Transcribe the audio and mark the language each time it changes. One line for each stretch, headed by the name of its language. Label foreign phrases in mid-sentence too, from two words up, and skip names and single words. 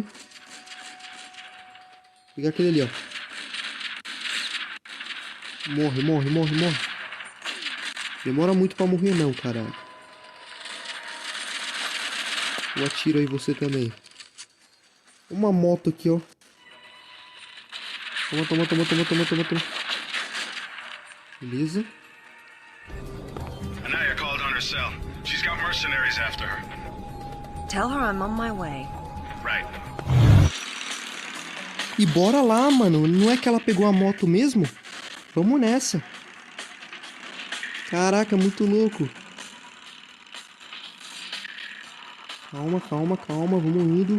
Portuguese: Vou pegar aquele ali, ó. Morre, morre, morre, morre. Demora muito pra morrer não, caralho. Eu atiro aí você também. Uma moto aqui, ó. Toma, toma, toma, toma, toma, toma, toma. Beleza.
English: Anaya called on her cell. She's got mercenaries after her. Tell her I'm on my way. Right.
Portuguese: E bora lá, mano. Não é que ela pegou a moto mesmo? Vamos nessa. Caraca, muito louco. Calma, calma, calma. Vamos indo.